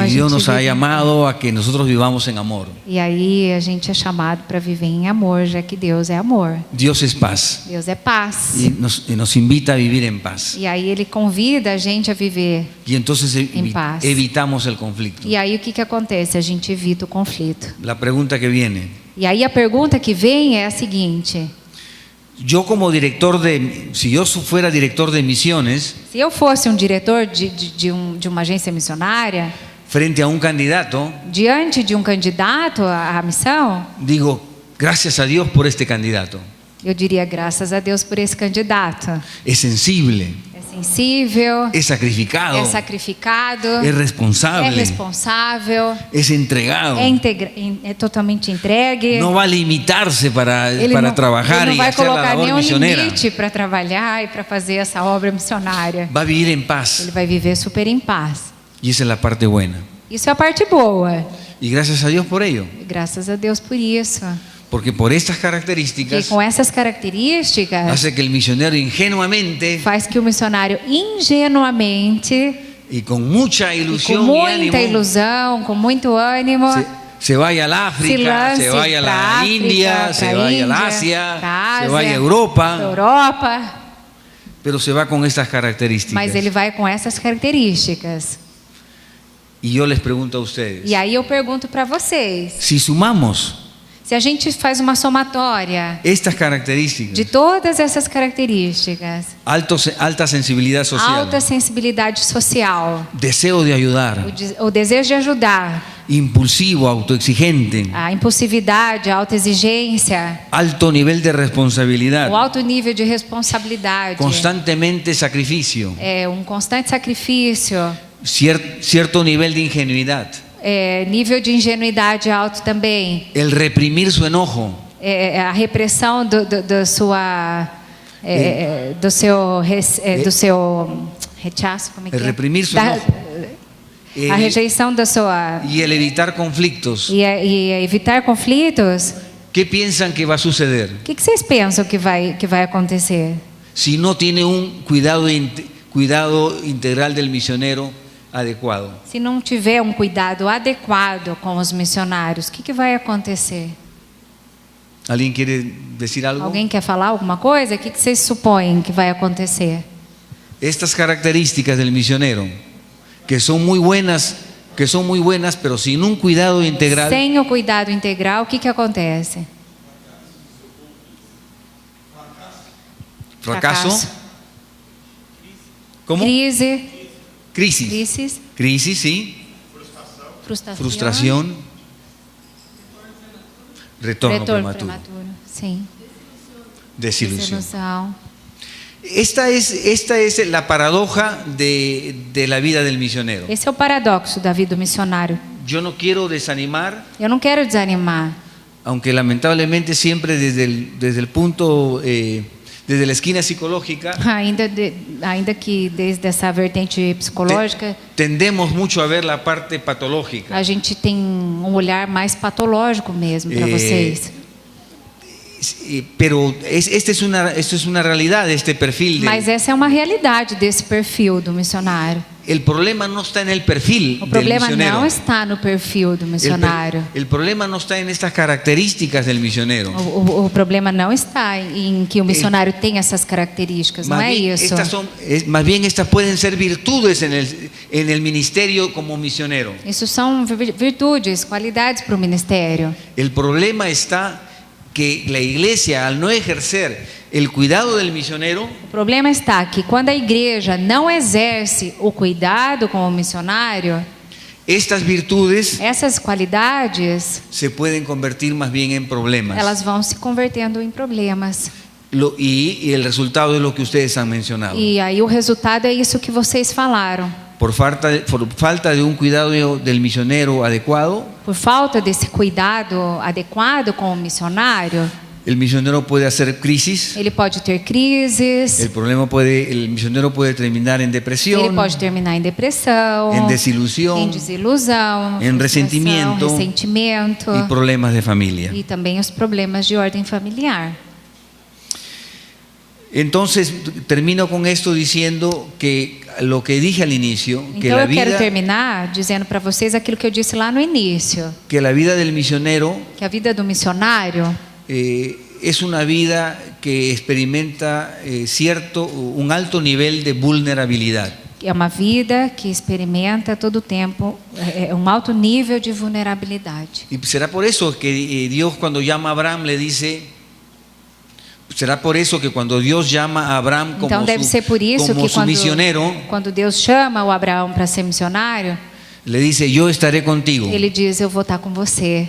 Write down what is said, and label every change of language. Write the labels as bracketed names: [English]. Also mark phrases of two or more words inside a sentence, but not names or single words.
[Spanish] Y gente Dios nos ha vive- llamado a que nosotros vivamos en amor. [Portuguese] E aí a gente é chamado para viver em amor, já que Deus é amor. [Spanish] Dios es paz. [Portuguese] Deus é paz. [Spanish] Y nos invita a vivir en paz. [Portuguese] E aí Ele convida a gente a viver. [Spanish] Y entonces En paz. evitamos el conflicto. [Portuguese] E aí o que acontece? A gente evita o conflito. [Spanish] La pregunta que viene: [Portuguese] E aí a pergunta que vem é a seguinte: [Spanish] yo como si yo fuera director de misiones [Portuguese] se eu fosse um diretor de uma agência missionária, [Spanish] frente a un candidato, [Portuguese] diante de um candidato à missão, [Spanish] digo, gracias a Dios por este candidato. [Portuguese] eu diria graças a Deus por esse candidato. [Spanish] Es sensible, [Portuguese] É sensível, [Spanish] es sacrificado, [Portuguese] é sacrificado, [Spanish] es responsable, [Portuguese] é responsável, [Spanish] es entregado. [Portuguese] é totalmente entregue. [Spanish] No va a limitarse para [Portuguese] Ele [Spanish] trabajar [Portuguese] não [Spanish] y [Portuguese] vai [Spanish] hacer la [Portuguese] colocar [Spanish] labor [Portuguese] nenhum [Spanish] misionera. [Portuguese] limite para trabalhar e para fazer essa obra missionária. [Spanish] Va a vivir en paz. [Portuguese] Ele vai viver super em paz. [Spanish] Y esa es la parte buena. [Portuguese] Isso é a parte boa. [Spanish] Y gracias a Dios por ello. [Portuguese] E graças a Deus por isso. [Spanish] Porque por estas [Portuguese] Porque [Spanish] características [Portuguese] com essas características [Spanish] hace que el misionero ingenuamente [Portuguese] faz que o missionário ingenuamente [Spanish] y con mucha [Portuguese] e com [Spanish] ilusión y [Portuguese] muita [Spanish] ánimo [Portuguese] ilusão, com muito ânimo, [Spanish] se vaya al África, se vaya a la India, se vaya al Asia, se vaya a Europa, pero se va con estas características. [Portuguese] Mas ele vai com essas características. [Spanish] Y yo les pregunto a ustedes, [Portuguese] E aí eu pergunto para vocês, [Spanish] si sumamos [Portuguese] se a gente faz uma somatória [Spanish] estas características, [Portuguese] de todas essas características, [Spanish] alta sensibilidad social, [Portuguese] alta sensibilidade social, [Spanish] deseo de ayudar, [Portuguese] o desejo de ajudar, [Spanish] impulsivo, autoexigente, [Portuguese] a impulsividade, a autoexigência, [Spanish] alto nivel de responsabilidad, [Portuguese] o alto nível de responsabilidade, [Spanish] constantemente sacrificio, [Portuguese] constante sacrifício, [Spanish] cierto nivel de ingenuidad, [Portuguese] nível de ingenuidade alto também, [Spanish] el reprimir su enojo, [Portuguese] a repressão do seu rechaço, como é que [Spanish] el reprimir su enojo, [Portuguese] a rejeição da sua [Spanish] y el evitar conflictos. [Portuguese] e evitar conflitos. [Spanish] ¿Qué piensan que va a suceder [Portuguese] O que vocês pensam que vai acontecer? [Spanish] si no tiene un cuidado integral del misionero adecuado? [Portuguese] Se não tiver um cuidado adequado com os missionários, o que vai acontecer? [Spanish] ¿Alguien quiere decir algo? [Portuguese] Alguém quer falar alguma coisa? O que vocês supõem que vai acontecer? [Spanish] Estas características del misionero, que son muy buenas, pero sin un cuidado integral, [Portuguese] Sem o cuidado integral, o que acontece? [Spanish] fracaso, ¿cómo? Crisis, sí, frustración, retorno prematuro, [Portuguese] Sim. [Spanish] desilusión. [Portuguese] Desilusão. [Spanish] Esta es la paradoja de la vida del misionero. [Portuguese] Esse é o paradoxo da vida do missionário. [Spanish] Yo no quiero desanimar, [Portuguese] Eu não quero desanimar, [Spanish] aunque lamentablemente siempre desde el punto, desde la esquina psicológica, [Portuguese] ainda que desde essa vertente psicológica, [Spanish] tendemos mucho a ver la parte patológica. [Portuguese] a gente tem um olhar mais patológico mesmo para vocês. [Spanish] Pero esta es una realidad, este perfil. [Portuguese] Mas essa é uma realidade desse perfil do missionário. [Spanish] El problema no está en el perfil [Portuguese] O [Spanish] del [Portuguese] problema [Spanish] misionero. [Portuguese] não está no perfil do missionário. [Spanish] El problema no está en estas características del misionero. [Portuguese] O problema não está em que o missionário tem essas características, não é isso. [Spanish] Más bien estas pueden ser virtudes en el ministerio como misionero. [Portuguese] Isso são virtudes, qualidades para o ministério. [Spanish] El problema está que la iglesia, al no ejercer el cuidado del misionero, [Portuguese] O problema está que quando a igreja não exerce o cuidado com o missionário, [Spanish] estas virtudes [Portuguese] essas qualidades, [Spanish] se pueden convertir más bien en problemas. [Portuguese] elas vão se convertendo em problemas. [Spanish] Y el resultado es lo que ustedes han mencionado. [Portuguese] E aí o resultado é isso que vocês falaram. [Spanish] Por falta de un cuidado del misionero adecuado, [Portuguese] Por falta desse cuidado adequado com o missionário, [Spanish] el misionero puede hacer crisis, [Portuguese] ele pode ter crises, [Spanish] el misionero puede terminar en [Portuguese] ele [Spanish] depresión, [Portuguese] pode terminar em depressão, [Spanish] en desilusión, [Portuguese] em desilusão, em frustração, ressentimento ressentimento [Spanish] y problemas de familia. [Portuguese] e também os problemas de ordem familiar. [Spanish] Entonces termino con esto diciendo que lo que dije al inicio, que [Portuguese] Então [Spanish] la [Portuguese] eu quero [Spanish] vida, [Portuguese] terminar dizendo para vocês aquilo que eu disse lá no início, [Spanish] que la vida del misionero [Portuguese] que a vida do missionário [Spanish] es una vida que experimenta un alto nivel de vulnerabilidad. [Portuguese] é uma vida que experimenta todo o tempo um alto nível de vulnerabilidade. [Spanish] Y será por eso que Dios cuando llama a Abraham le dice, será por eso que cuando Dios llama a Abraham como [Portuguese] Então deve ser por isso como que [Spanish] su misionero, [Portuguese] quando Deus chama o Abraão para ser missionário, [Spanish] le dice, yo estaré contigo, [Portuguese] ele diz: eu vou estar com você,